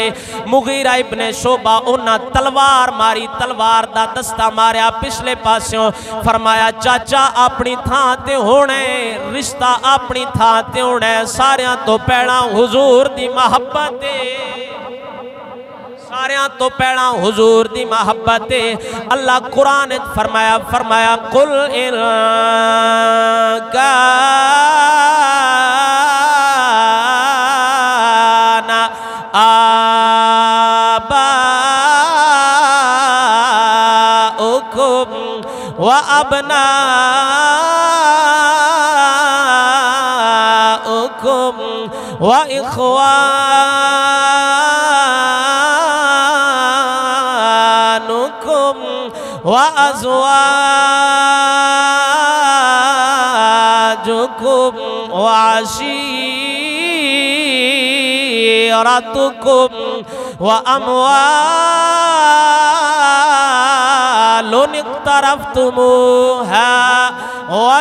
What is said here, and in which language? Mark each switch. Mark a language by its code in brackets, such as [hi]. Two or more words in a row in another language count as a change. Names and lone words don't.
[pa] ਮੁਗ਼ੀਰਾ ਇਬਨੇ ਸ਼ੋਬਾ ਉਨ੍ਹਾਂ ਤਲਵਾਰ ਮਾਰੀ, ਤਲਵਾਰ ਦਾ ਦਸਤਾ ਮਾਰਿਆ ਪਿਛਲੇ ਪਾਸਿਓਂ, ਫ਼ਰਮਾਇਆ ਚਾਚਾ ਆਪਣੀ ਥਾਂ ਤੇ ਹੋਣੇ, ਰਿਸ਼ਤਾ ਆਪਣੀ ਥਾਂ ਤੇ ਹੋਣੇ, ਸਾਰਿਆਂ ਤੋਂ ਪਹਿਲਾ ਹੁਜ਼ੂਰ ਦੀ ਮੁਹੱਬਤ, ਸਾਰਿਆਂ ਤੋਂ ਪਹਿਲਾ ਹੁਜ਼ੂਰ ਦੀ ਮੁਹੱਬਤ। ਅੱਲਾਹ ਕੁਰਾਨ ਫ਼ਰਮਾਇਆ, ਫ਼ਰਮਾਇਆ [ar] قل إن كان آباؤكم و أبناؤكم و إخوانكم و أزواجكم و عشيرتكم و أموال اقترفتموها و